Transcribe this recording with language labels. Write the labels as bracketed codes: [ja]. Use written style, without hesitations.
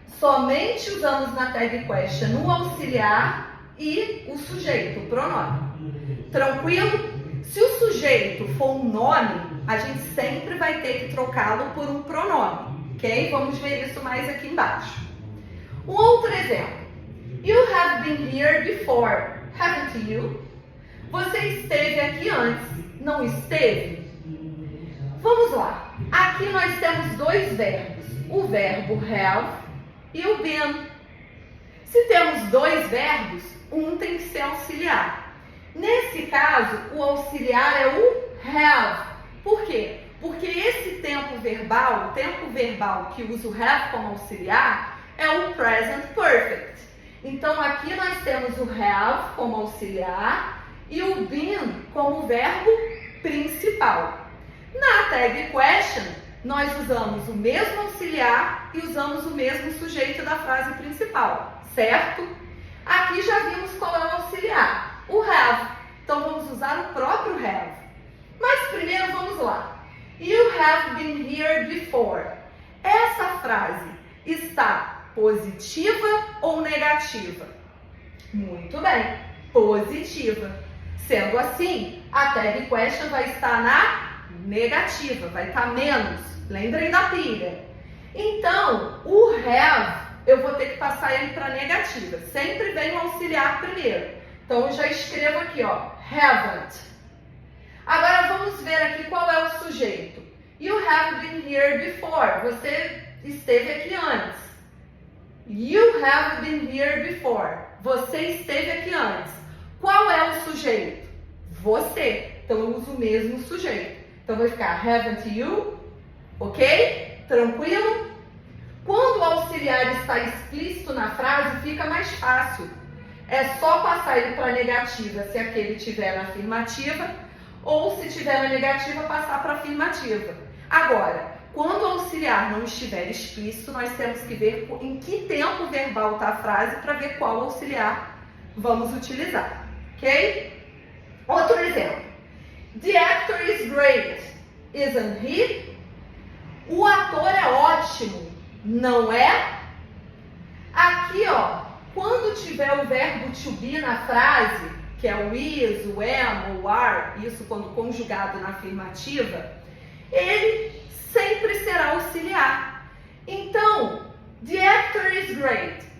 [pt] Somente usamos na tag question o auxiliar e o sujeito, o pronome. Tranquilo? Se o sujeito for um nome, a gente sempre vai ter que trocá-lo por um pronome, ok? Vamos ver isso mais aqui embaixo. Um outro exemplo. [en] You have been here before, haven't you? [pt] Você esteve aqui antes, não esteve? Vamos lá. Aqui nós temos dois verbos, o verbo have e o been. Se temos dois verbos, um tem que ser auxiliar. Nesse caso, o auxiliar é o have. Por quê? Porque esse tempo verbal, o tempo verbal que usa o have como auxiliar, é o present perfect. Então, aqui nós temos o have como auxiliar e o been como verbo principal. Na tag question, nós usamos o mesmo auxiliar e usamos o mesmo sujeito da frase principal, certo? Aqui já vimos qual é o auxiliar, o have. Então, vamos usar o próprio have. Mas primeiro vamos lá. [en] You have been here before. [pt] Essa frase está positiva ou negativa? Muito bem, positiva. Sendo assim, a tag question vai estar na negativa, vai estar menos. Lembrem da pilha. Então, o have, eu vou ter que passar ele para negativa. Sempre vem o auxiliar primeiro. Então, eu já escrevo aqui, ó, haven't. Agora, vamos ver aqui qual é o sujeito. [en] You have been here before. [pt] Você esteve aqui antes. [en] You have been here before. [pt] Você esteve aqui antes. Qual é o sujeito? Você. Então, eu uso o mesmo sujeito. Então, vai ficar haven't you? Ok? Tranquilo? Quando o auxiliar está explícito na frase, fica mais fácil. É só passar ele para a negativa se aquele estiver na afirmativa, ou se estiver na negativa, passar para a afirmativa. Agora, quando o auxiliar não estiver explícito, nós temos que ver em que tempo verbal está a frase para ver qual auxiliar vamos utilizar, ok? Outro exemplo. [en] The actor is great, isn't he? [pt] O ator é ótimo, não é? Aqui, ó, quando tiver o verbo to be na frase, que é o is, o am, o are, isso quando conjugado na afirmativa, ele sempre será auxiliar. Então, [en] the actor is great.